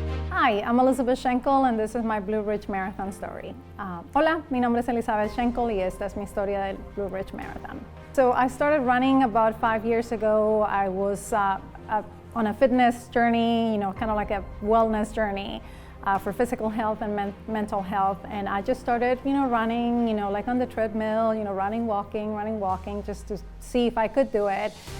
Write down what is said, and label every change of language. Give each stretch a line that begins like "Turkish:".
English: Hi, I'm Elizabeth Schenkel, and this is my Blue Ridge Marathon story.
Spanish: Hola, mi nombre es Elizabeth Schenkel, y esta es mi historia del Blue Ridge Marathon.
English: So I started running about 5 years ago. I was on a fitness journey, kind of like a wellness journey for physical health and mental health. And I just started, running, like on the treadmill, running, walking, just to see if I could do it.